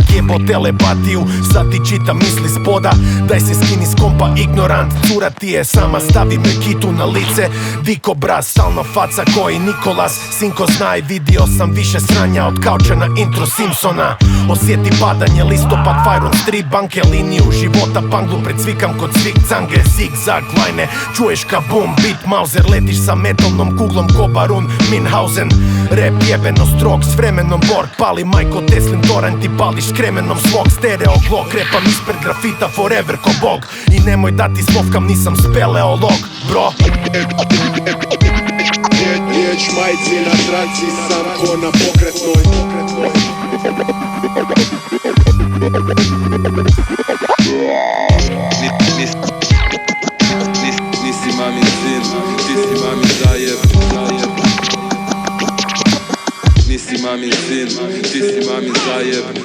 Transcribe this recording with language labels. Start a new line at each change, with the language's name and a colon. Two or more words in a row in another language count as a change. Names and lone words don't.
Croatian: Jebo telepatiju, sad ti čitam misli spoda. Daj se skini s kompa, ignorant. Cura ti je sama, stavi me kitu na lice. Diko braz, stalna faca koji Nikolas. Sinko znaj, vidio sam više sranja od kauča na intro Simpsona. Osjeti padanje, listopad,
English: fire on street,
Croatian: banke, liniju života, panglu pred cvikam kod svik cange, zigzag lajne. Čuješ kabum, beat Mauser, letiš sa metalnom kuglom ko Barun Minhausen. Rap jebeno strog, s vremenom Borg pali Majko Teslin torrent i pališ s kremenom svog. Stereo glok, repam ispred grafita forever ko bog. I nemoj da ti slovkam, nisam speleolog, bro. Riječ majci na traci, sam ko na pokretnoj. Nisi mamin sin, ti si mamin zajeb. Nisi mamin sin, ti si mamin zajeb.